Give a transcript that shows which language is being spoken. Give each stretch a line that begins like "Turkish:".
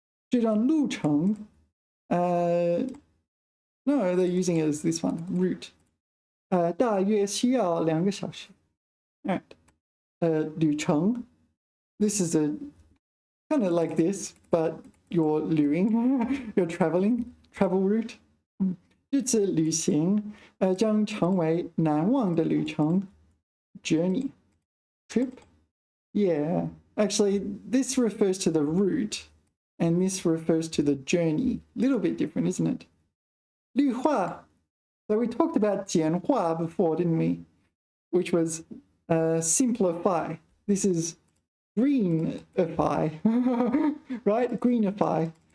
Chinese: 这段路程
English: no, they're using it as this one, route.
Chinese: 大约需要2个小时.
English: All right. 旅程 this is a kind of like this, but you're 旅行 you're travel route.
Chinese: 这次旅行将成为难忘的旅程
English: journey trip. Yeah, actually this refers to the route and this refers to the journey. A little bit different, isn't it?
Chinese: 绿化.
English: So we talked about 简化 before, didn't we? Which was simplify. This is greenify, right? Greenify.